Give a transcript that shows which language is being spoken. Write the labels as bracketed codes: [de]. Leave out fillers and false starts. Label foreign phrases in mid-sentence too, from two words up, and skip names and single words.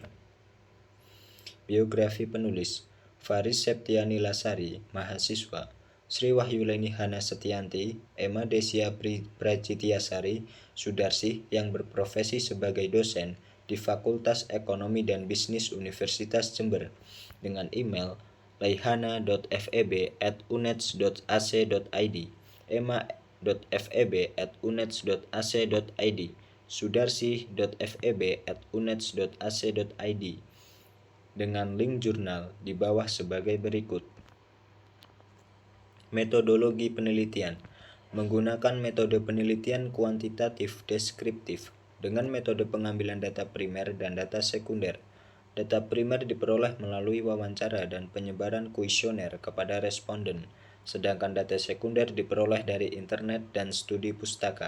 [id] Biografi penulis: Faris Septiani Lasari, mahasiswa; Sri Wahyuleni Hana Setianti, Emma Desia Pracitiasari Sudarsih yang berprofesi sebagai dosen di Fakultas Ekonomi dan Bisnis Universitas Jember, dengan email laihana.feb@uneds.ac.id, emma.feb@uneds.ac.id, sudarsih.feb@uneds.ac.id, dengan link jurnal di bawah sebagai berikut. Metodologi penelitian: menggunakan metode penelitian kuantitatif deskriptif dengan metode pengambilan data primer dan data sekunder. Data primer diperoleh melalui wawancara dan penyebaran kuesioner kepada responden, sedangkan data sekunder diperoleh dari internet dan studi pustaka.